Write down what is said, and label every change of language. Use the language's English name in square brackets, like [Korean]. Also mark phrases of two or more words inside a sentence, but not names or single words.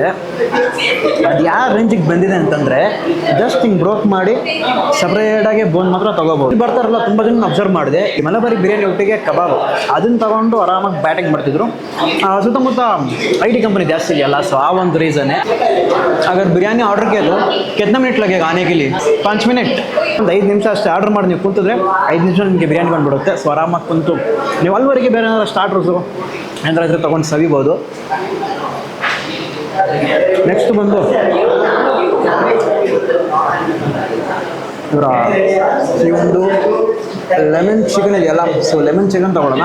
[Kannada] ಅದು ಯಾವ ರೇಂಜಿಗೆ ಬಂದಿದೆ ಅಂತಂದರೆ ಜಸ್ಟ್ ಹಿಂಗೆ ಬ್ರೋಕ್ ಮಾಡಿ ಸಪ್ರೇಟಾಗಿ ಬೋನ್ ಮಾತ್ರ ತೊಗೋಬೋದು. ಬರ್ತಾರಲ್ಲ ತುಂಬ ಜನ ಅಬ್ಸರ್ವ್ ಮಾಡಿದೆ, ಈ ಮಲಬಾರಿ ಬಿರಿಯಾನಿ ಒಟ್ಟಿಗೆ ಕಬಾಬ್ ಅದನ್ನು ತಗೊಂಡು ಆರಾಮಾಗಿ ಬ್ಯಾಟಿಂಗ್ ಮಾಡ್ತಿದ್ರು. ಸುತ್ತಮುತ್ತ [English] IT company [Kannada] ಜಾಸ್ತಿ ಇದೆಯಲ್ಲ, ಸೊ ಆ ಒಂದು ರೀಸನ್ನೇ. [Hindi] अगर बिरयानी ऑर्डर किया तो कितना मिनट लगेगा आने के लिए? 5 मिनट. [Kannada] ಒಂದು 5 ನಿಮಿಷ ಅಷ್ಟೇ ಆರ್ಡರ್ ಮಾಡಿ ನೀವು ಕೂತಿದ್ರೆ 5 ನಿಮಿಷ ನಿಮಗೆ ಬಿರಿಯಾನಿ ಬಂದುಬಿಡುತ್ತೆ. ಸೊ ಆರಾಮಾಗಿ ಕುಂತು ನೀವು ಅಲ್ಲಿವರೆಗೆ ಬೇರೆ ಏನಾದ್ರು ಸ್ಟಾರ್ಟರ್ಸು ಏನಾದ್ರೂ ತೊಗೊಂಡು ಸವಿಬೋದು. ನೆಕ್ಸ್ಟ್ ಬಂದು ಇವರ ಈ ಒಂದು [English] lemon chicken [Kannada] ಇದೆಯಲ್ಲ, ಸೊ [English] lemon chicken [Kannada] ತೊಗೊಳ್ಳೋಣ.